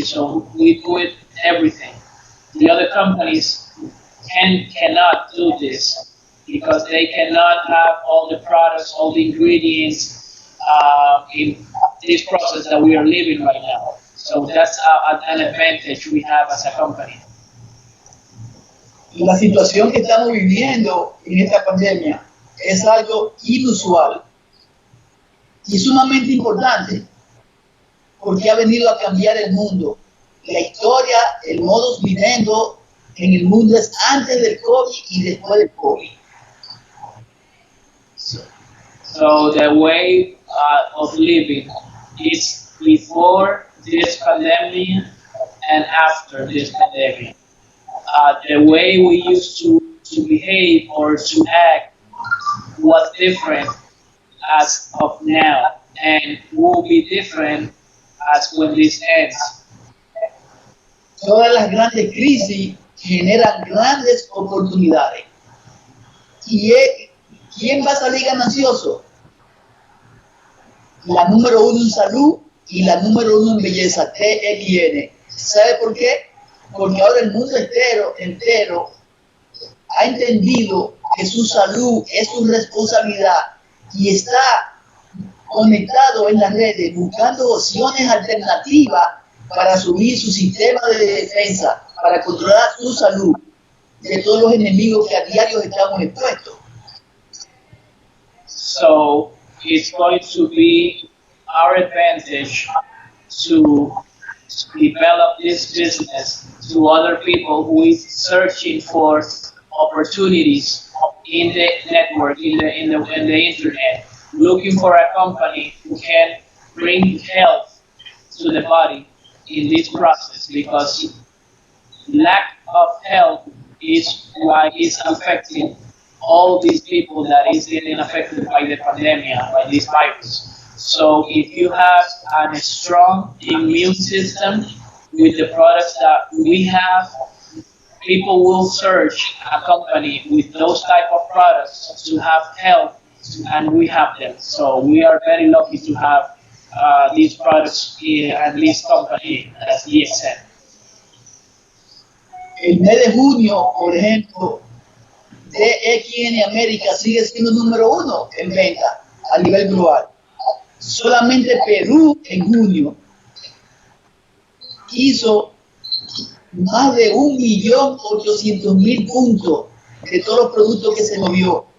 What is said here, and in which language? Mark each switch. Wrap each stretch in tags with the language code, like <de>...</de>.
<en>So we do it everything. The other companies cannot do this because they cannot have all the products, all the ingredients in this process that we are living right now. So that's an advantage we have as a company.</en> <es>La situación que estamos viviendo en esta pandemia es algo inusual y sumamente importante porque ha venido a cambiar el mundo. La historia, el modus vivendi en el mundo es antes del COVID y después del COVID.</es> <en>So the way of living is before this pandemic and after this pandemic. The way we used to behave or to act was different as of now and will be different as when this ends.</en> <es>Todas las grandes crisis generan grandes oportunidades. ¿Y quién va a salir ganancioso? La número 1 en salud y la número 1 en belleza, TXN. ¿Sabe por qué? Porque ahora el mundo entero ha entendido que su salud es su responsabilidad y está conectado en las redes buscando opciones alternativas para subir su sistema de defensa, para controlar su salud de todos los enemigos que a diario estamos expuestos.</es> <en>So it's going to be our advantage to develop this business to other people who is searching for opportunities in the network, in the internet, looking for a company who can bring health to the body in this process, because lack of health is why it's affecting all these people that is getting affected by the pandemic, by this virus. So if you have a strong immune system with the products that we have, people will search a company with those type of products to have health, and we have them. So we are very lucky to have these products at this company as Dxn.</en> <es>El mes de junio, por ejemplo, DXN América sigue siendo número 1 en venta a nivel global. Solamente Perú en junio hizo más de 1.800.000 puntos de todos los productos que se movió.</es>